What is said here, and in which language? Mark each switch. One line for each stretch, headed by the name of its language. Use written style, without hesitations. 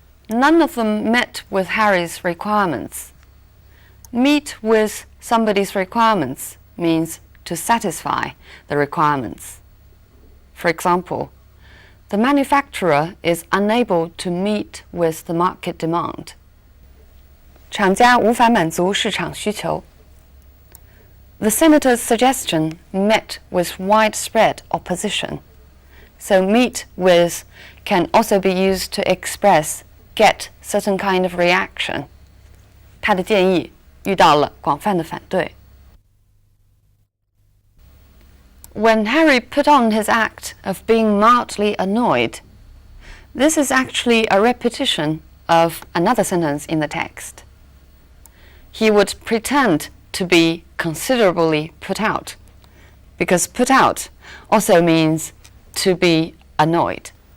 English: None of them met with Harry's requirements. Meet with somebody's requirements means to satisfy the requirements. For example, the manufacturer is unable to meet with the market demand.
Chinese: 厂家无法满足市场需求。
English: The senator's suggestion met with widespread opposition. So meet with can also be used to express, get certain kind of reaction.
Chinese: 他的建议遇到了广泛的反对。
English: When Harry put on his act of being mildly annoyed, this is actually a repetition of another sentence in the text. He would pretend to be considerably put out, because put out also means to be annoyed.